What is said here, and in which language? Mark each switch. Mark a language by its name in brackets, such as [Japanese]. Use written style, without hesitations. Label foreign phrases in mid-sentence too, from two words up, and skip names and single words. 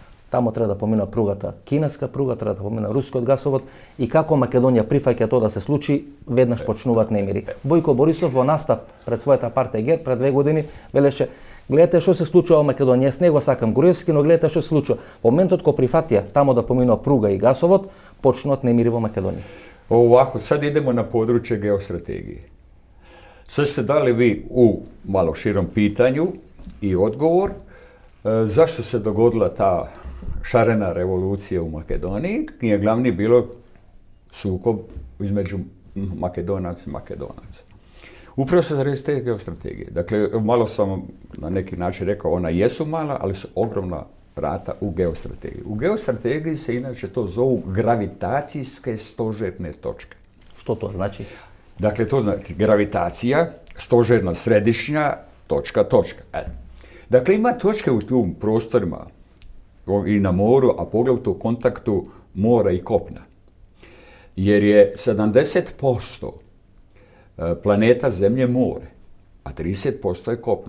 [Macedonian] Тамо треба да помина пругата, кинеска пруга, треба да помина рускиот гасовод и како Македонија прифаќа тоа да се случи, веднаш почнуваат немири. Бојко Борисов во настап пред својата партија ГЕРБ пред 2 години велеше: гледате што се случува во Македонија, јас не го сакам Груевски, но гледате што се случува. Во моментот кога прифатија тамо да помина пруга и гасовод, почнуваат немири во Македонија. [Croatian] Ovako, sad idemo na područje geostrategije. Sad ste dali vi u malo širom pitanju i odgovor zašto se dogodila ta šarena revolucija u Makedoniji, je glavni bilo sukob između Makedonaca i Makedonaca. Upravo se zaradi te geostrategije. Dakle, malo sam na neki način rekao, ona jesu mala, ali su ogromna vrata u geostrategiji. U geostrategiji se inače to zovu gravitacijske stožerne točke. [Macedonian] Што тоа значи? [Croatian] Dakle, to znači gravitacija, stožerna središnja točka. Dakle, ima točke u tim prostorima i na moru, a poglavito u kontaktu mora i kopna. Jer je 70% planeta Zemlje more, a 30% je kopno.